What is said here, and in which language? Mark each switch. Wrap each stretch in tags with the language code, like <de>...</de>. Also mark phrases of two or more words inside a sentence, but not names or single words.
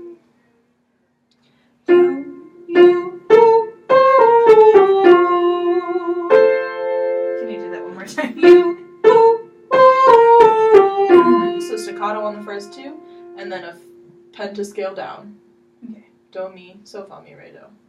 <en>Can you do that one more time? So staccato on the first two, and then a pentascale down. Okay. Do, mi, so, fa, mi, re, do.</en>